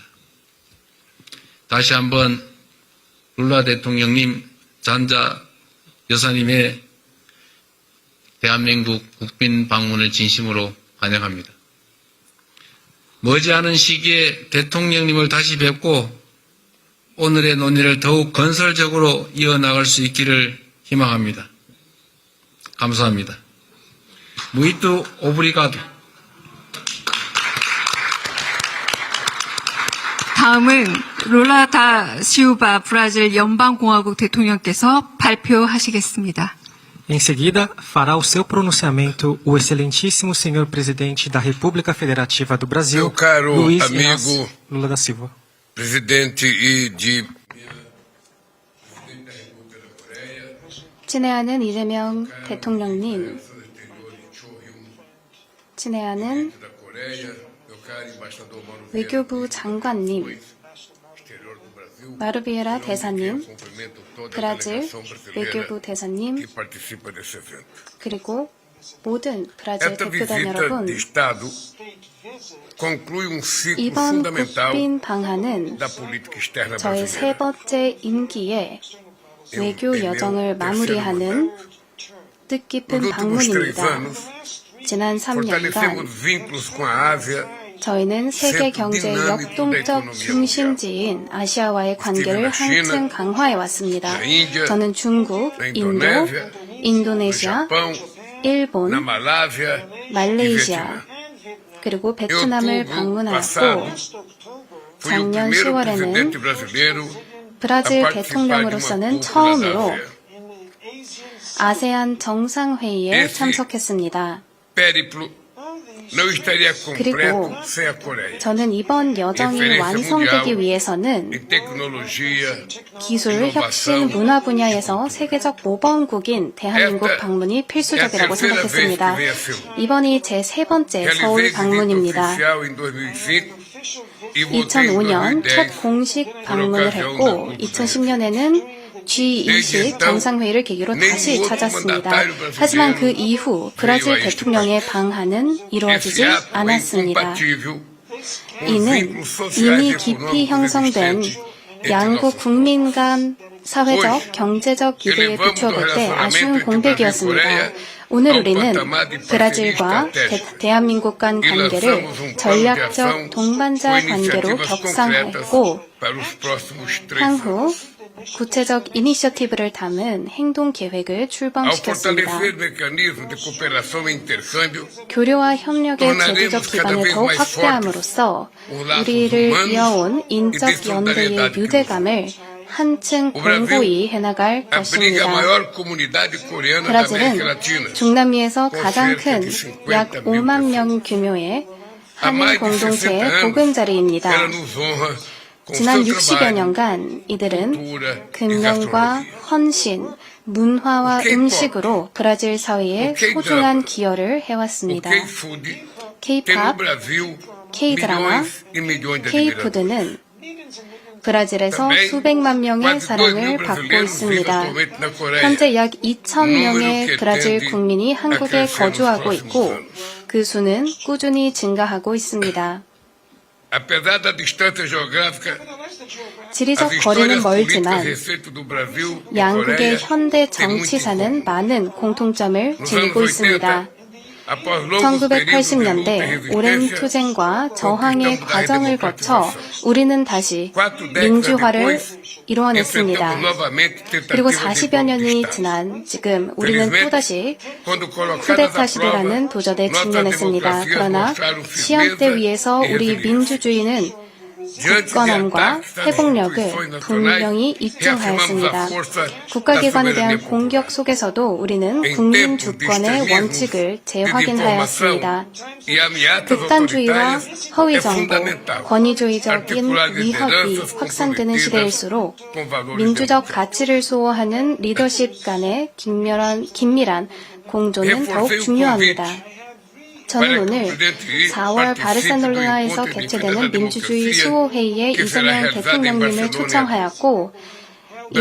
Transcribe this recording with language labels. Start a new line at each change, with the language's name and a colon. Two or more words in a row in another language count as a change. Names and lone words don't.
Korean: 다시 한번 룰라 대통령님, 잔자 여사님의 대한민국 국빈 방문을 진심으로 환영합니다. 머지않은 시기에 대통령님을 다시 뵙고 오늘의 논의를 더욱 건설적으로 이어나갈 수 있기를 희망합니다. 감사합니다.
Portuguese: Muito obrigado.
Korean: 다음은 룰라 다 시우바 브라질 연방공화국 대통령께서 발표하시겠습니다.
Portuguese: Em seguida, fará o seu pronunciamento o excelentíssimo senhor presidente da República Federativa do Brasil, Meu caro Luiz amigo Inácio Lula da Silva. presidente
Korean: 친애하는 이재명 대통령님, 친애하는 외교부 장관님, 마르비에라 대사님, 브라질 외교부 대사님, 그리고 모든 브라질
Portuguese: Esta
Korean: 대표단
Portuguese: visita
Korean: 여러분,
Portuguese: de Estado conclui ciclo
Korean: 이번
Portuguese: fundamental
Korean: 국빈 방한은
Portuguese: da política externa
Korean: 저의 세
Portuguese: brasileira.
Korean: 번째 임기의 외교 여정을 마무리하는 뜻깊은
Portuguese: Nos últimos 3
Korean: 방문입니다.
Portuguese: anos,
Korean: 지난 3년간
Portuguese: fortalecemos vínculos com a Ásia,
Korean: 저희는 세계 경제의 역동적 중심지인 아시아와의 관계를 한층 강화해 왔습니다. 저는 중국, 인도,
Portuguese: no
Korean: 인도네시아,
Portuguese: Japão, na
Korean: 일본,
Portuguese: Malásia e
Korean: 말레이시아,
Portuguese: Vietnã.
Korean: 그리고
Portuguese: Em
Korean: 베트남을
Portuguese: outubro
Korean: 방문하였고
Portuguese: passado, fui o
Korean: 작년
Portuguese: primeiro
Korean: 10월에는
Portuguese: presidente brasileiro a
Korean: 브라질
Portuguese: participar de uma
Korean: 대통령으로서는
Portuguese: cúpula da
Korean: 처음으로
Portuguese: ASEAN.
Korean: 아세안 정상회의에
Portuguese: esse
Korean: 참석했습니다.
Portuguese: périplo não estaria
Korean: 그리고
Portuguese: completo sem a Coreia.
Korean: 저는 이번 여정이 완성되기 위해서는
Portuguese: Em tecnologia,
Korean: 기술, 혁신, 문화 분야에서 세계적 모범국인 대한민국 방문이 필수적이라고 생각했습니다. 이번이 제 세 번째 서울
Portuguese: realizei visita
Korean: 방문입니다.
Portuguese: oficial em 2005 e voltei em
Korean: 2005년
Portuguese: 2010
Korean: 첫 공식 방문을 했고 2010년에는 G20 정상회의를 계기로 다시 찾았습니다. 하지만 그 이후 브라질 대통령의 방한은 이루어지지
Portuguese: Esse ato é
Korean: 않았습니다.
Portuguese: incompatível com os
Korean: 이는
Portuguese: vínculos sociais
Korean: 이미
Portuguese: e
Korean: 깊이
Portuguese: econômicos
Korean: 형성된
Portuguese: existentes entre
Korean: 양국
Portuguese: nossos
Korean: 국민 간 사회적, 경제적 유대에 비추어볼 때 아쉬운 공백이었습니다. 오늘 우리는 브라질과 대한민국 간 관계를 전략적 동반자 관계로 격상했고 향후 구체적 이니셔티브를 담은 행동 계획을
Portuguese: Ao
Korean: 출범시켰습니다.
Portuguese: fortalecer mecanismos de cooperação e intercâmbio,
Korean: 교류와 협력의 제도적 기반을 더욱 확대함으로써 우리를 이어온 인적 연대의 유대감을 한층 공고히 해나갈
Portuguese: abriga a
Korean: 것입니다.
Portuguese: maior comunidade coreana da América
Korean: 브라질은
Portuguese: Latina.
Korean: 중남미에서 가장 큰 약 5만 명 규모의
Portuguese: Há
Korean: 한인
Portuguese: mais de 60
Korean: 공동체의
Portuguese: anos,
Korean: 보금자리입니다.
Portuguese: ela nos honra com
Korean: 지난
Portuguese: seu
Korean: 60여
Portuguese: trabalho,
Korean: 년간 이들은
Portuguese: cultura e
Korean: 근면과
Portuguese: gastronomia.
Korean: 헌신, 문화와
Portuguese: K-pop,
Korean: 음식으로 브라질 사회에
Portuguese: K-drama,
Korean: 소중한 기여를
Portuguese: O
Korean: 해왔습니다.
Portuguese: K-food tem no
Korean: K-pop,
Portuguese: Brasil
Korean: K-드라마,
Portuguese: milhões e milhões de admiradores.
Korean: K-푸드는 브라질에서
Portuguese: também
Korean: 수백만 명의
Portuguese: quase 2
Korean: 사랑을
Portuguese: mil
Korean: 받고
Portuguese: brasileiros vivem
Korean: 있습니다.
Portuguese: atualmente na Coreia.
Korean: 현재 약 2,000명의
Portuguese: número que
Korean: 브라질
Portuguese: tende
Korean: 국민이
Portuguese: a
Korean: 한국에
Portuguese: crescer nos
Korean: 거주하고
Portuguese: próximos
Korean: 있고
Portuguese: anos.
Korean: 그 수는 꾸준히 증가하고 있습니다.
Portuguese: Apesar da distância geográfica,
Korean: 지리적
Portuguese: as
Korean: 거리는
Portuguese: histórias políticas
Korean: 멀지만
Portuguese: recentes do Brasil e
Korean: 양국의
Portuguese: Coreia
Korean: 현대
Portuguese: têm muito em
Korean: 정치사는
Portuguese: comum.
Korean: 많은 공통점을
Portuguese: Nos anos
Korean: 지니고
Portuguese: 80,
Korean: 있습니다.
Portuguese: após longos períodos de luta e
Korean: 1980년대 오랜
Portuguese: resistência,
Korean: 투쟁과 저항의
Portuguese: conquistamos a
Korean: 과정을 거쳐
Portuguese: redemocratização.
Korean: 우리는 다시
Portuguese: 4 décadas
Korean: 민주화를
Portuguese: depois,
Korean: 이뤄냈습니다.
Portuguese: enfrentamos novamente
Korean: 그리고
Portuguese: tentativas de
Korean: 40여 년이
Portuguese: golpe de Estado.
Korean: 지난 지금 우리는
Portuguese: Felizmente,
Korean: 또다시
Portuguese: quando colocadas à
Korean: 쿠데타시대라는
Portuguese: prova,
Korean: 도전에
Portuguese: nossas
Korean: 직면했습니다.
Portuguese: democracias
Korean: 그러나
Portuguese: mostraram
Korean: 시험대
Portuguese: firmeza
Korean: 위에서
Portuguese: e
Korean: 우리
Portuguese: resiliência.
Korean: 민주주의는
Portuguese: Diante de
Korean: 굳건함과
Portuguese: ataques das
Korean: 회복력을
Portuguese: instituições nacionais,
Korean: 분명히
Portuguese: reafirmamos
Korean: 입증하였습니다.
Portuguese: a força
Korean: 국가기관에
Portuguese: da
Korean: 대한
Portuguese: soberania
Korean: 공격 속에서도 우리는
Portuguese: Em
Korean: 국민
Portuguese: tempos de
Korean: 주권의
Portuguese: extremismo,
Korean: 원칙을
Portuguese: de
Korean: 재확인하였습니다.
Portuguese: desinformação e ameaças
Korean: 극단주의와
Portuguese: autoritárias,
Korean: 허위
Portuguese: é
Korean: 정보,
Portuguese: fundamental
Korean: 권위주의적인
Portuguese: articular
Korean: 위협이
Portuguese: lideranças
Korean: 확산되는
Portuguese: comprometidas
Korean: 시대일수록
Portuguese: com valores
Korean: 민주적
Portuguese: democráticos.
Korean: 가치를 수호하는 리더십 간의 긴밀한 공조는 더욱
Portuguese: Reforcei o
Korean: 중요합니다.
Portuguese: convite
Korean: 저는
Portuguese: para que o
Korean: 오늘
Portuguese: presidente Xi
Korean: 4월
Portuguese: participe do
Korean: 바르셀로나에서
Portuguese: encontro de
Korean: 개최되는
Portuguese: defesa da
Korean: 민주주의
Portuguese: democracia
Korean: 수호회의에
Portuguese: que será
Korean: 이재명
Portuguese: realizado em
Korean: 대통령님을
Portuguese: Barcelona.
Korean: 초청하였고 이를